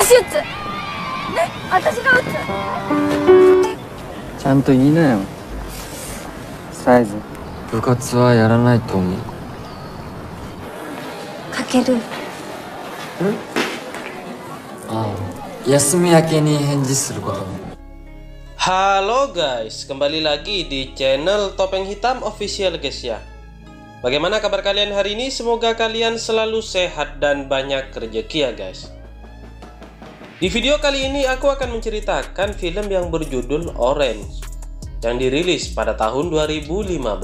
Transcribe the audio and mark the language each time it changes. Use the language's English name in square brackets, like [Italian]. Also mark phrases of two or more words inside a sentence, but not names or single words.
[Japanese] 術ね、私が打つ。ちゃんと言いなよ、サイズ。部活はやらないと思う。かける。ああ、休み明けに返事することね。 [Indonesian] Halo guys, kembali lagi di channel Topeng Hitam Official guys ya. Bagaimana kabar kalian hari ini? Semoga kalian selalu sehat dan banyak rezeki ya guys. Di video kali ini aku akan menceritakan film yang berjudul Orange yang dirilis pada tahun 2015.